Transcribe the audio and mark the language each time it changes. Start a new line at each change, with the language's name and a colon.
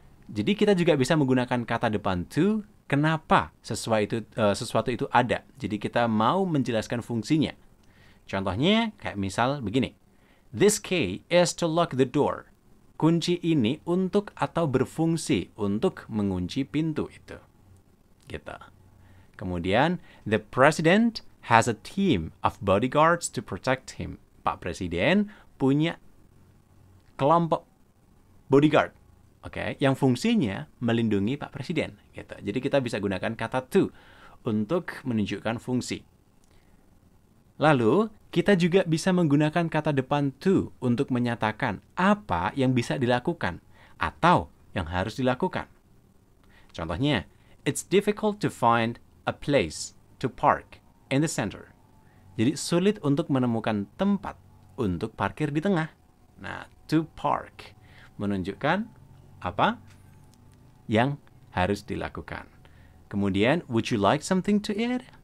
Indonesian: Jadi kita juga bisa menggunakan kata depan to, kenapa sesuatu itu ada. Jadi kita mau menjelaskan fungsinya. Contohnya kayak misal begini.
English: This key is to lock the door.
Indonesian: Kunci ini untuk atau berfungsi untuk mengunci pintu itu. Gitu. Kemudian,
English: the president has a team of bodyguards to protect him.
Indonesian: Pak Presiden punya kelompok bodyguard, oke, yang fungsinya melindungi Pak Presiden, gitu. Jadi kita bisa gunakan kata to untuk menunjukkan fungsi. Lalu, kita juga bisa menggunakan kata depan to untuk menyatakan apa yang bisa dilakukan atau yang harus dilakukan. Contohnya,
English: it's difficult to find a place to park in the center.
Indonesian: Jadi sulit untuk menemukan tempat untuk parkir di tengah. Nah, to park menunjukkan apa yang harus dilakukan. Kemudian,
English: would you like something to eat?